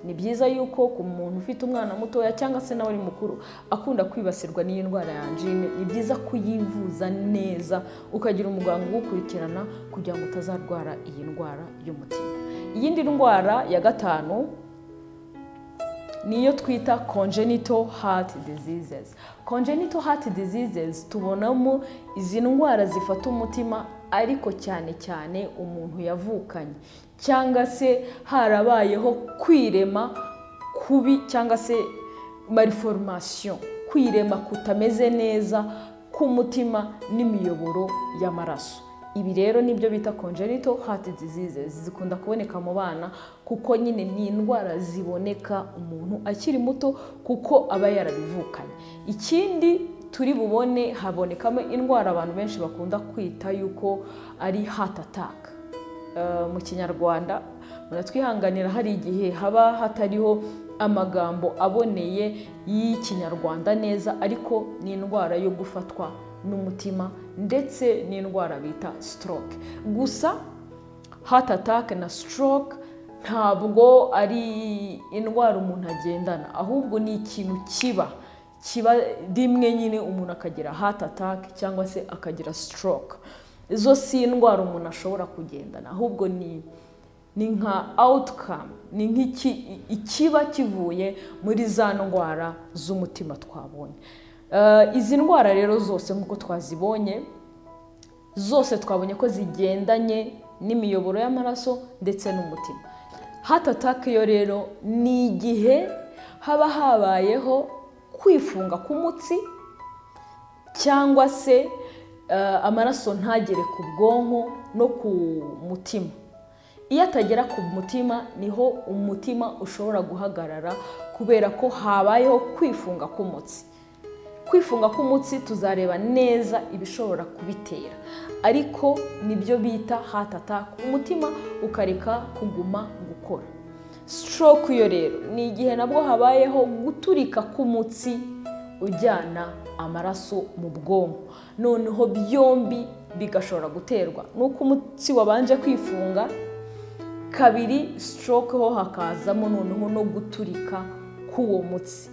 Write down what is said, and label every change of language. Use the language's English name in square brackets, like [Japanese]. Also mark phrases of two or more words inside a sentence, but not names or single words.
[Kinyarwanda] ni byiza yuko ku muntu ufite umwana mutoya cyangwa se nawe ari mukuru akunda kwibasirwa n'iyi ndwara ya angine, ni byiza kuyivuza neza ukagira umuganga ugukurikirana kugira ngo utazarwara iyi ndwara y'umutima. Iyindi ndwara ya gatanu niyo twita [English] congenital heart diseases. Congenital heart diseases [Kinyarwanda] tubonamo izi ndwara zifata umutima ariko cyane cyane umuntu yavukanye cyangwa se harabayeho kwirema kubi cyangwa se malformation, kwirema kutameze neza k'umutima n'imiyoboro y'amaraso. Ibi rero nibyo bita [English] congenital heart diseases, [Kinyarwanda] zikunda kuboneka mu bana kuko nyine ni indwara ziboneka umuntu akiri muto kuko aba yarabivukanye. Ikindi turi bubone habonekamo indwara abantu benshi bakunda kwita yuko ari [English] heart attack. [Kinyarwanda] Mu Kinyarwanda muratwihanganira hari igihe haba hatariho amagambo aboneye y'Ikinyarwanda neza, ariko ni indwara yo gufatwa n'umutima ndetse n'indwara bita stroke. Gusa [English] heart attack [Kinyarwanda] na stroke ntabwo ari indwara umuntu agendana, ahubwo ni ikintu kiba rimwe nyine umuntu akagira [English] heart attack [Kinyarwanda] cyangwa se akagira stroke. Izo si indwara umuntu ashobora kugendana, ahubwo ni nka outcome, ni ikiba kivuye muri za ndwara z'umutima twabonye. Izi ndwara rero zose nk'uko twazibonye, zose twabonye ko zigendanye n'imiyoboro y'amaraso ndetse n'umutima. [English] Heart attack [Kinyarwanda] yo rero ni igihe haba habayeho kwifunga k'umutsi cyangwa se amaraso ntagere ku bwonko no ku mutima. Iyo atagera ku mutima niho umutima ushobora guhagarara kubera ko habayeho kwifunga k'umutsi. Kwifunga k'umutsi tuzareba neza ibishobora kubitera, ariko nibyo bita [English] heart attack, [Kinyarwanda] umutima ukareka kuguma gukora. Stroke yo rero ni igihe nabwo habayeho guturika k'umutsi ujyana amaraso mu bwonko, noneho byombi bigashobora guterwa nuko umutsi wabanje kwifunga, kabiri stroke ho hakazamo noneho no guturika k'uwo mutsi.